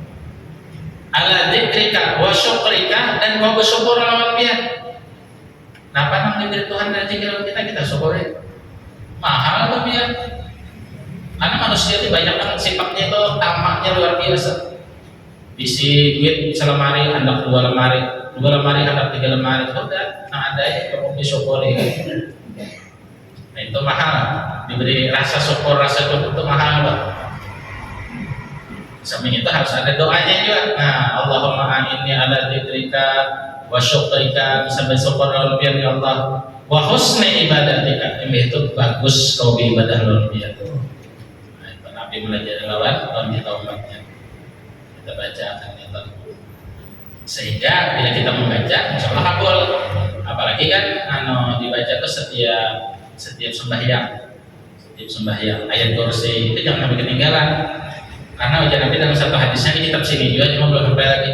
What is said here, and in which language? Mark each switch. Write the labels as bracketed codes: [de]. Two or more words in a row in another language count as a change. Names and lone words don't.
[ar] على ذكرك وشكرك, [bjn] dan kau bersyukur lawan biar. Napa nang diberi Tuhan dan zikir kita syukuri. Mahal tuh biar. Karena manusia itu banyak kan sifatnya itu tamaknya luar biasa. Isi duit selemari, hendak 2 lemari, 2 lemari hendak 3 lemari, udah, nah ada ya kamu disyukuri. Nah itu mahal, diberi rasa syukur, rasa cukup itu mahal Pak. Samping itu harus ada doanya juga. Nah, [ar] اللهم أعني على ذكرك وشكرك, [bjn] bisa bersyukur lawan biar [ar] يا الله. وحسن عبادتك, [bjn] ini itu bagus kau beribadah lawan biar. Nah, itu Nabi belajar lawan kita umatnya. Kita baca akan itu. Sehingga bila kita membaca, [ar] إن شاء الله [bjn] kabul. Apalagi kan, dibaca itu setiap sembahyang ayat kursi itu jangan sampai ketinggalan, karena ujar Nabi dalam satu hadisnya di kitab sini juga, cuma belum sampai lagi.